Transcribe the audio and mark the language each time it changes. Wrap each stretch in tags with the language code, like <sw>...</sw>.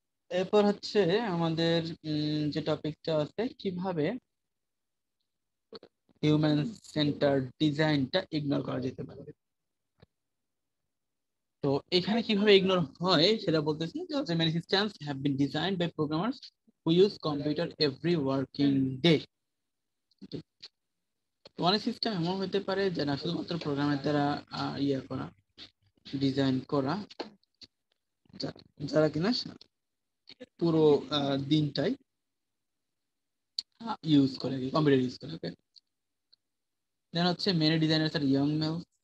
<bn>এরপর হচ্ছে আমাদের যে টপিকটা আছে কিভাবে হিউম্যান সেন্টার ডিজাইনটা ইগনোর করা যেতে পারে। তো এখানে কিভাবে ইগনোর হয় সেটা বলতেছি যে হচ্ছে</bn> <en>many systems have been designed by programmers who use computer every working day.</en> <bn>অনেক সিস্টেম এমন হতে পারে যেটা শুধুমাত্র প্রোগ্রামের দ্বারা ইয়ে করা, ডিজাইন করা, যারা কিনা পুরো দিনটাই ইউজ করে, কম্পিউটার ইউজ করে।</bn> <en>Okay, then হচ্ছে many designers আর young male.</en>